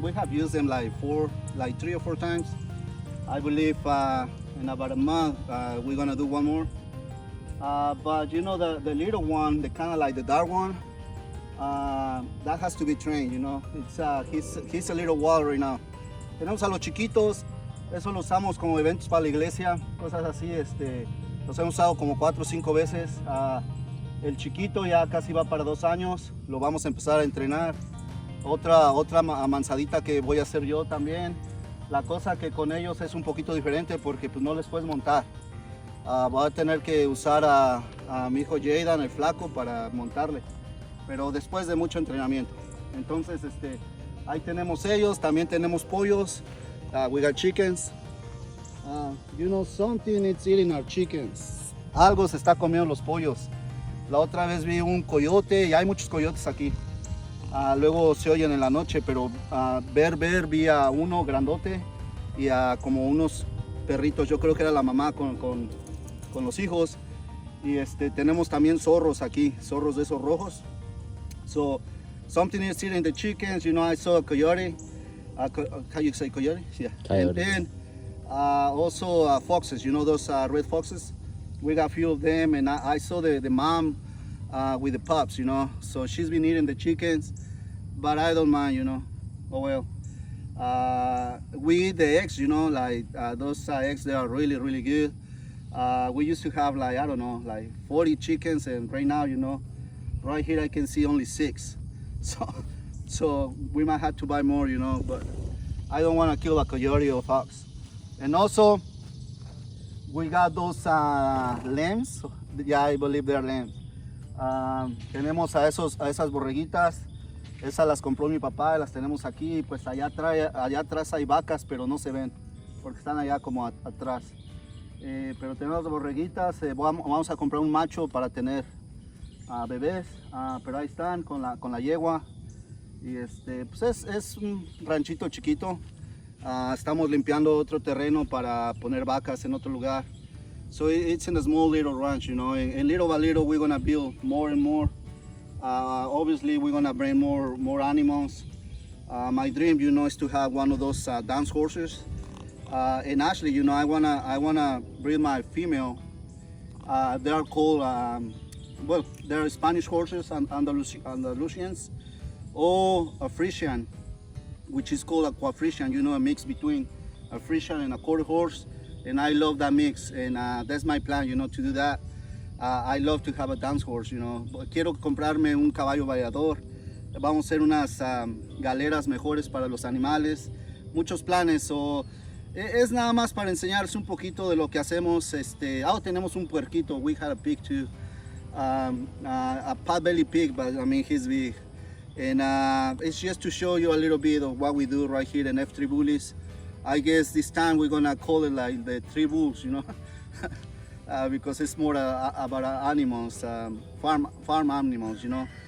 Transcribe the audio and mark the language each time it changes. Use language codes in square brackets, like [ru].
[en] We have used them like 3 or 4 times. I believe in about a month we're gonna do one more. But you know, the little one, the kind of like the dark one, that has to be trained, you know. It's he's a little wild right now. [es] Tenemos a los chiquitos, eso lo usamos como eventos para la iglesia, cosas así, los hemos usado como 4 o 5 veces. El chiquito ya casi va para 2 años, lo vamos a empezar a entrenar. Otra manzadita que voy a hacer yo también. La cosa que con ellos es un poquito diferente porque pues no les puedes montar. Voy a tener que usar a mi hijo Jaden, el flaco, para montarle, pero después de mucho entrenamiento. Entonces, ahí tenemos ellos, también tenemos pollos. [en] We got chickens. You know, something is eating our chickens. [es] Algo se está comiendo los pollos. La otra vez vi un coyote, y hay muchos coyotes aquí. Luego se oyen en la noche, pero vi a uno grandote y a como unos perritos. Yo creo que era la mamá con los hijos. Y tenemos también zorros aquí, zorros de esos rojos. [en] So something is eating the chickens. You know, I saw a coyote. How you say coyote? Yeah. Coyote. And then also foxes. You know those red foxes? We got a few of them, and I saw the mom with the pups. You know, so she's been eating the chickens, but I don't mind. You know, oh well. We eat the eggs. You know, like those eggs, they are really, really good. We used to have like, I don't know, like 40 chickens, and right now, you know, right here I can see only 6. So we might have to buy more, you know, but I don't want to kill a coyote or fox. And also, we got those lambs. Yeah, I believe they're lambs. [es] Tenemos a esas borreguitas. Esas las compró mi papá, las tenemos aquí. Pues allá atrás hay vacas, pero no se ven, porque están allá como atrás. Pero tenemos borreguitas. Vamos a comprar un macho para tener bebés, pero ahí están con la yegua. Y pues es un ranchito chiquito. Estamos limpiando otro terreno para poner vacas en otro lugar. [en] So it's in a small little ranch, you know, and little by little we're gonna build more and more. Obviously we're gonna bring more animals. My dream, you know, is to have one of those dance horses. And actually, you know, I wanna breed my female. They are called, well, they're Spanish horses and Andalusians, or a Frisian, which is called a Quadrician, you know, a mix between a Frisian and a quarter horse. And I love that mix, and that's my plan, you know, to do that. I love to have a dance horse, you know. [es] Quiero comprarme un caballo vallador. Vamos a hacer unas galeras mejores para los animales. Muchos planes. So, es nada más para enseñarles un poquito de lo que hacemos. Tenemos un puerquito. [en] We had a pig too. A pot-belly pig, but I mean, he's big. And it's just to show you a little bit of what we do right here in F3Bullies. I guess this time we're gonna call it like the 3 bulls, you know. Because it's more about animals, farm animals, you know.